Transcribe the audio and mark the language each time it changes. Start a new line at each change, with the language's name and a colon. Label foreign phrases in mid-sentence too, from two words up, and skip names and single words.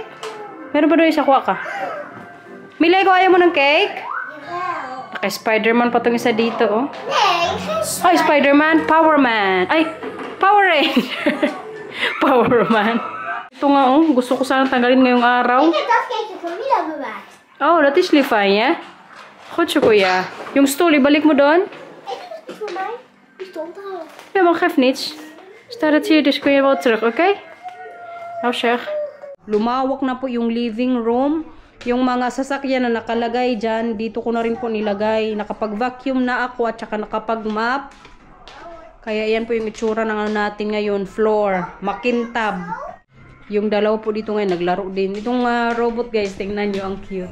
Filipino: Meron ba doon isa kuha ka? Milay ko, ayaw mo ng cake? Kay Spider-Man pa itong isa dito. Oh. Ay, Spider-Man. Power Man. Ay, Power Ranger. Power Man. Ito nga oh, gusto ko sana tanggalin ngayong araw.
Dutch: Ik heb dat cakeje van Mila bewaard. Oh, dat is lief van je. Goed zo,
Filipino: kuya. Yung stoel, ibalik mo doon.
Dutch: Hey, dat is niet voor mij. Die stond er al. Ja, maar geeft niets. Staat het hier, dus kun je wel terug, oké? Okay? Nou zeg.
Filipino: Lumawak na po yung
English: living room.
Filipino: Yung mga sasakyan na nakalagay dyan, dito ko na rin po nilagay. Nakapag-vacuum na ako at saka nakapag-map. Kaya yan po yung itsura ng ano natin ngayon. Floor. Makintab. Yung dalawa po dito ngayon, naglaro din. Itong robot, guys, tingnan nyo, ang cute.